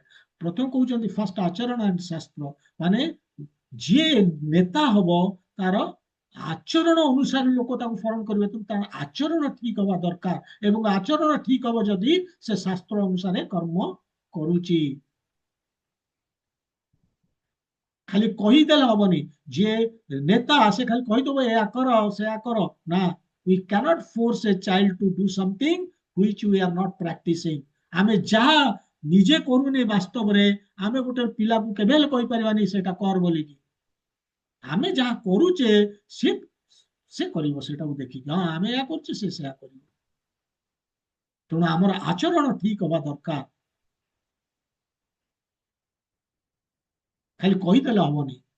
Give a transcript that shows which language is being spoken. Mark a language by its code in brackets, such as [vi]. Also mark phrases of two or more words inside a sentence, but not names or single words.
[or] ପ୍ରଥମ କହୁଛନ୍ତି ଫାଷ୍ଟ ଆଚରଣ ଆଣ୍ଡ ଶାସ୍ତ୍ର, ମାନେ ଯିଏ ନେତା ହବ ତାର ଆଚରଣ ଅନୁସାରେ ଲୋକ ତାକୁ ଫଲୋ କରିବେ। ତ ତାର ଆଚରଣ ଠିକ ହବା ଦରକାର, ଏବଂ ଆଚରଣ ଠିକ ହବ ଯଦି ସେ ଶାସ୍ତ୍ର ଅନୁସାରେ କର୍ମ କରୁଛି। ଖାଲି କହିଦେଲେ ହବନି। ଯିଏ ନେତା ସେ ଖାଲି କହିଦବ ଏହା କର ସେୟା କର, ନା। [en] we cannot force a child to do something which we are not practicing। [or] ଆମେ ଯାହା ନିଜେ କରୁନି ବାସ୍ତବରେ, ଆମେ ଗୋଟେ ପିଲାକୁ କେବେ ହେଲେ କହିପାରିବାନି ସେଟା କର ବୋଲିକି। ଆମେ ଯାହା କରୁଛେ ସେ ସେ କରିବ ସେଟାକୁ ଦେଖିକି, ହଁ ଆମେ ଏହା କରୁଛେ ସେ ସେୟା କରିବ। ତେଣୁ ଆମର ଆଚରଣ ଠିକ ହବା ଦରକାର, ଖାଲି କହିଦେଲେ ହବନି।